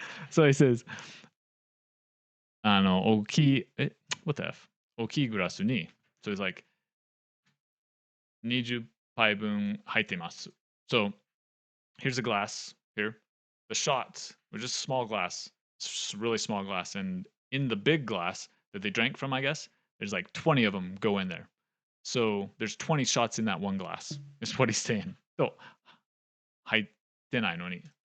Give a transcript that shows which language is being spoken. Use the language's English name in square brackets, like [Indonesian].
[English] So he says, 大きい、what the F? [Japanese] 大きいグラスに、 [English] so it's like [Japanese] 20杯分入ってます。 [English] So here's a glass here. The shots were just a small glass, just a really small glass. And in the big glass that they drank from, I guess, there's like 20 of them go in there. So there's 20 shots in that one glass, is what he's saying. [Japanese] So, 入ってないのに.